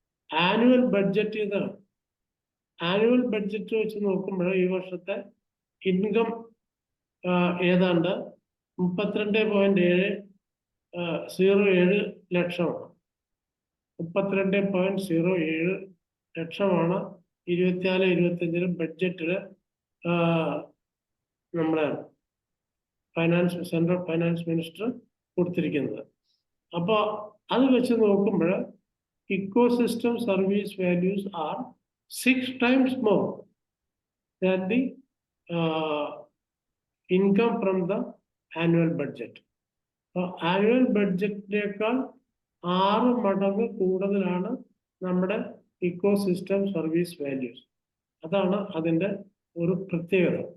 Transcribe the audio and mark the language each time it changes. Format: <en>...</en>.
<ml>Annual budget ഇതാണ്. Annual budget വെച്ച് നോക്കുമ്പോൾ ഈ വർഷത്തെ ഇൻകം ഏതാണ്ട് 32.07 ലക്ഷമാണ്. 32.07 ലക്ഷമാണ് 24-25 ബഡ്ജറ്റില് നമ്മുടെ സെൻട്രൽ ഫൈനാൻസ് മിനിസ്റ്റർ കൊടുത്തിരിക്കുന്നത്. അപ്പൊ അത് വെച്ച് നോക്കുമ്പോൾ</ml> <en>ecosystem service values are 6 times more than the income from the annual budget.</en> <ml>Annual ബഡ്ജറ്റിനേക്കാൾ 6 മടങ്ങ് കൂടുതലാണ് നമ്മുടെ ഇക്കോസിസ്റ്റം സർവീസ് വാല്യൂസ്. അതാണ് അതിൻ്റെ ഒരു പ്രത്യേകത.</ml>